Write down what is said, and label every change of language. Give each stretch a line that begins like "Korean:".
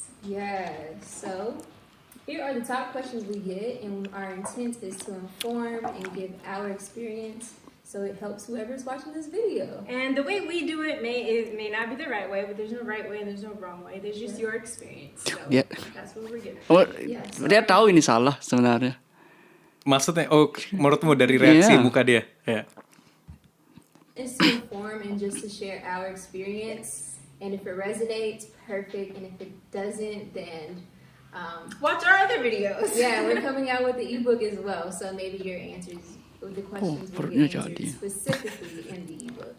English: Yes, so here are the top questions we get, and our intent is to inform and give our experience so it helps whoever's watching this video. And the way we do it may not be the right way, but there's no right way and there's no wrong way. There's just your experience. So Yeah. that's what we're giving.
Indonesian: Dia tahu ini salah sebenarnya. Maksudnya, menurutmu dari reaksi muka dia? Ya.
English: It's to inform and just to share our experience, and if it resonates, perfect, and if it doesn't, then Watch our other videos. yeah, we're coming out with the ebook as well, so maybe your answers, the questions will be answered specifically in the ebook.